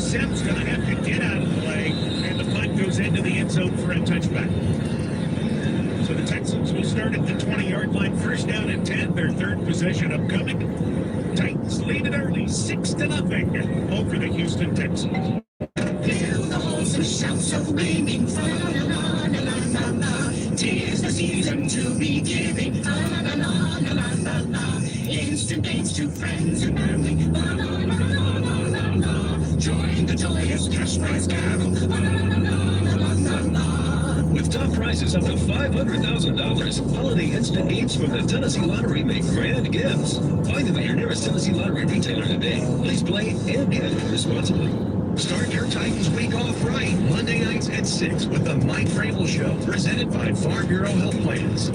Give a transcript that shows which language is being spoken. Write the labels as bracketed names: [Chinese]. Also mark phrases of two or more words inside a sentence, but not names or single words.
[English] Sims going to have to get out of the way, and the punt goes into the end zone for a touchback. So the Texans will start at the 20-yard line, first down and 10, their third possession upcoming. Titans lead it early, 6-0 over the Houston Texans. Hear the wholesome shouts of ringing, fa-la-la-la-la-la-la. 'Tis the season to be giving, fa-la-la-la-la-la-la. Instant gains to friends and family, fa-la-la-la-la-la-la. Join the joyous cash prize carol, fa-la-la-la-la-la-la. With With top prizes up to $500,000, holiday instant games from the Tennessee Lottery make grand gifts. Find them at your nearest Tennessee Lottery retailer today. Please play and gamble responsibly. Start your Titans week off right. Monday nights at 6 with the Mike Vrabel Show, presented by Farm Bureau Health Plans.